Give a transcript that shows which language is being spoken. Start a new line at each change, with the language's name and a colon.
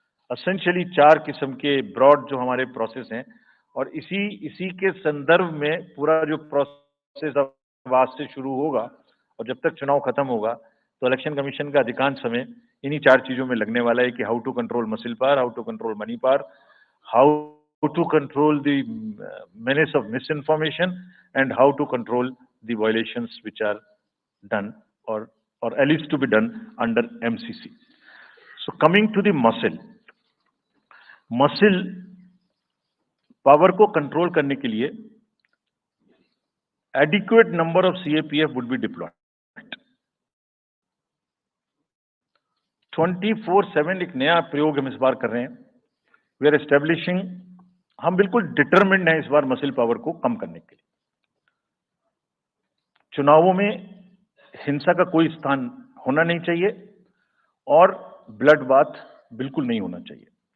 Hindi: Essentially 4 किस्म के broad जो हमारे प्रोसेस हैं और इसी के संदर्भ में पूरा जो प्रोसेस अब आज से शुरू होगा और जब तक चुनाव खत्म होगा तो इलेक्शन कमीशन का अधिकांश समय इन्हीं 4 चीजों में लगने वाला है कि how to control muscle power, how to control money power, how to control the menace of misinformation, and how to control the violations which are done or at least to be done under MCC.
English: So coming to the muscle power को control करने के लिए adequate number of CAPF would be deployed.
Hindi: 24/7 एक नया प्रयोग हम इस बार कर रहे हैं। We are establishing, हम बिल्कुल डिटरमिन्ड हैं इस बार मसिल पावर को कम करने के लिए। चुनावों में हिंसा का कोई स्थान होना नहीं चाहिए और ब्लड बाथ बिल्कुल नहीं होना चाहिए।